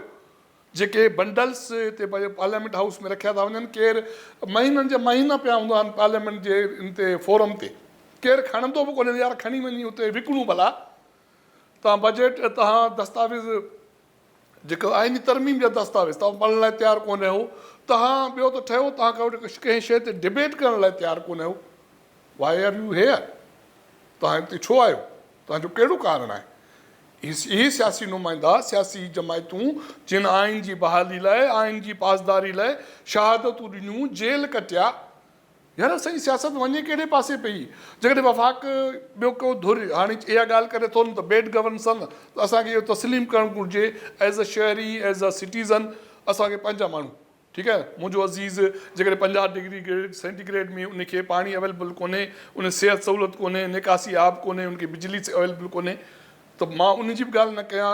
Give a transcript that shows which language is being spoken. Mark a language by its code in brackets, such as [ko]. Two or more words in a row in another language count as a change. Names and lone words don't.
[sd] जेके बंडल्स हिते पार्लियामेंट हाउस में रखिया था वञनि, केरु महीननि जा महीना पिया हूंदा आहिनि पार्लियामेंट जे इन ते फोरम ते, केरु खणंदो बि कोन्हे। यार खणी वञी उते विकिणूं भला। तव्हां बजट, तव्हां दस्तावेज़ जेको आइनी तरमीम जा दस्तावेज़ तव्हां पढ़ण लाइ तयारु कोन आहियो, तव्हां ॿियो त ठहियो, तव्हां कंहिं शइ ते डिबेट करण लाइ तयारु कोन आहियो। [en] Why are you here? [sd] तव्हां हिते छो आहियो? तव्हांजो कहिड़ो कारण आहे? इहे सियासी नुमाइंदा, सियासी जमायतूं जिन आइन जी बहाली लाइ, आइन जी पासदारी लाइ शहादतूं ॾिनियूं, जेल कटिया, यार असांजी सियासत वञे कहिड़े पासे पई? जेकॾहिं वफ़ाक़ ॿियो को धुर हाणे इहा ॻाल्हि करे थो न त [en] bad governance [sd] न, त असांखे इहो तस्लीम करणु घुरिजे [en] as a [sd] शहरी, [en] as a citizen, [sd] असांखे पंहिंजा माण्हू, ठीकु आहे, मुंहिंजो अज़ीज़ जेकॾहिं 50 [en] degree centigrade [sd] में उनखे पाणी अवेलेबल कोन्हे, उन सिहत सहूलियत कोन्हे, निकासी आब कोन्हे, उनखे बिजली अवेलेबल कोन्हे, त मां उन जी बि ॻाल्हि न कयां।